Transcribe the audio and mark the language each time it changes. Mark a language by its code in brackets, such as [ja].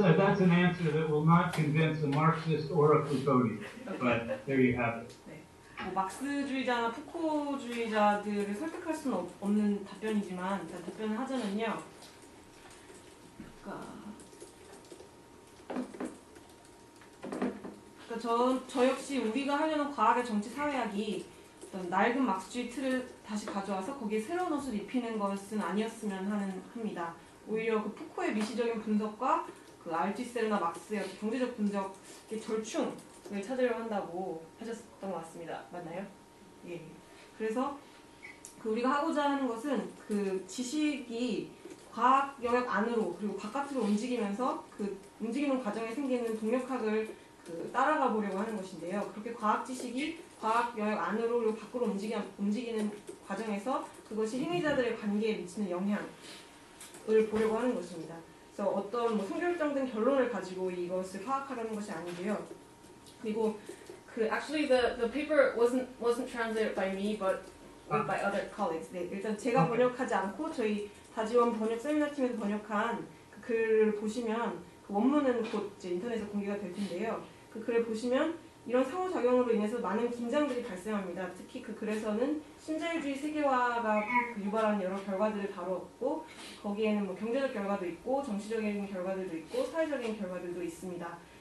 [en] that's an answer that will not convince a Marxist or a Foucauldian, but there you have it. [ko] 뭐 막스주의자나 푸코주의자들을 설득할 수는 없는 답변이지만 일단 답변을 하자면요. 그러니까 저 역시 우리가 하려는 과학의 정치 사회학이 어떤 낡은 막스주의 틀을 다시 가져와서 거기에 새로운 옷을 입히는 것은 아니었으면 합니다. 오히려 그 푸코의 미시적인 분석과 그 알투이세르나 막스의 경제적 분석의 절충을 찾으려 한다고 하셨던 것 같습니다. 맞나요? 예. 그래서 그 우리가 하고자 하는 것은 그 지식이 과학 영역 안으로 그리고 바깥으로 움직이면서 그 움직이는 과정에 생기는 동력학을 그 따라가 보려고 하는 것인데요. 그렇게 과학 지식이 과학 영역 안으로 그리고 밖으로 움직이는 과정에서 그것이 행위자들의 관계에 미치는 영향을 보려고 하는 것입니다. 그래서 어떤 뭐 성결정된 결론을 가지고 이것을 파악하려는 것이 아니고요. 그리고 그 [en] actually the paper wasn't translated by me but by other colleagues. [ko] 네, 일단 제가 번역하지 않고 저희 다지원 번역 세미나 팀에서 번역한 그 글을 보시면 그 원문은 곧 이제 인터넷에 공개가 될 텐데요. 그 글을 보시면 이런 상호작용으로 인해서 많은 긴장들이 발생합니다. 특히 그 글에서는 신자유주의 세계화가 그 유발하는 여러 결과들을 다루었고 거기에는 뭐 경제적 결과도 있고 정치적인 결과들도 있고 사회적인 결과들도 있습니다.